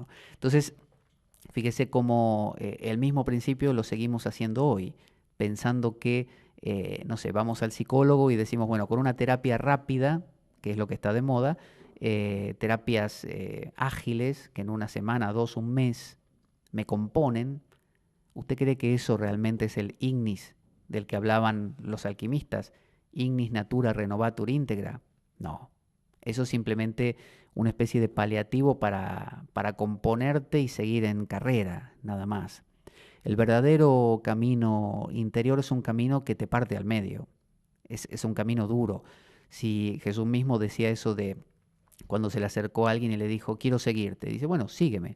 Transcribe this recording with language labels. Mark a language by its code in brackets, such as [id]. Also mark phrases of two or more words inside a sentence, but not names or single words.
[es] Entonces, fíjese cómo el mismo principio lo seguimos haciendo hoy, pensando que, no sé, vamos al psicólogo y decimos, bueno, con una terapia rápida, que es lo que está de moda, terapias ágiles, que en una semana, dos, un mes, me componen. ¿Usted cree que eso realmente es el ignis del que hablaban los alquimistas? [la] Ignis natura renovatur íntegra. [es] No, eso es simplemente una especie de paliativo para componerte y seguir en carrera, nada más. El verdadero camino interior es un camino que te parte al medio, es un camino duro. Si Jesús mismo decía eso de cuando se le acercó a alguien y le dijo, quiero seguirte, dice, bueno, sígueme.